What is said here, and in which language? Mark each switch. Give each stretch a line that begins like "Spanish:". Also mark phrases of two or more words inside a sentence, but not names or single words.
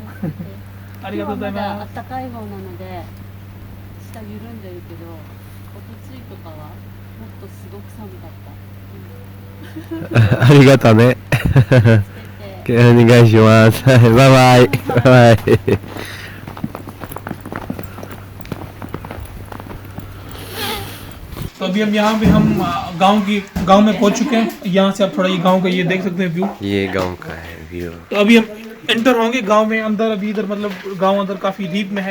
Japanese: ありがとうございます。暖かい方なので下緩んでるけど、おとついとかはもっとすごく寒かった。ありがとうね。お願いします。バイバイ。バイバイ。
Hindi: तो अभी हम गांव में पहुंच चुके हैं। यहाँ से आप थोड़ा ये गांव का ये देख सकते हैं व्यू। ये गांव का है व्यू। तो अभी हम एंटर होंगे गांव में अंदर। अभी इधर मतलब गांव अंदर काफ़ी डीप में है।